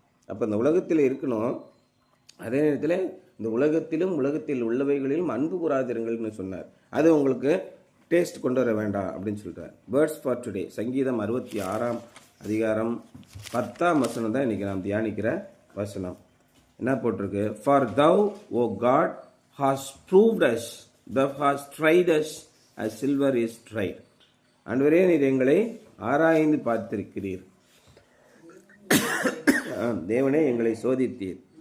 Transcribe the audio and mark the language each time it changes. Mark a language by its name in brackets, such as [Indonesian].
[Tamil] அப்போ இந்த உலகத்தில் இருக்கணும், அதே நேரத்தில் இந்த உலகத்திலும் உலகத்தில் உள்ளவைகளிலும் அன்பு கூறாதிருங்கள்னு சொன்னார். அது உங்களுக்கு டேஸ்ட் கொண்டு வர வேண்டாம் அப்படின்னு சொல்கிறார். [English] words for today, [Tamil] சங்கீதம் 66ஆம் அதிகாரம் 10ஆம் வசனம் தான் இன்றைக்கி நாம் தியானிக்கிற வசனம். என்ன போட்டிருக்கு? [English] For thou O God hast proved us, thou hast tried us as silver is tried. [Tamil] ஆண்டவரே நீர் எங்களை ஆராய்ந்து பார்த்திருக்கிறீர், தேவனே எங்களை சோதித்தீர்.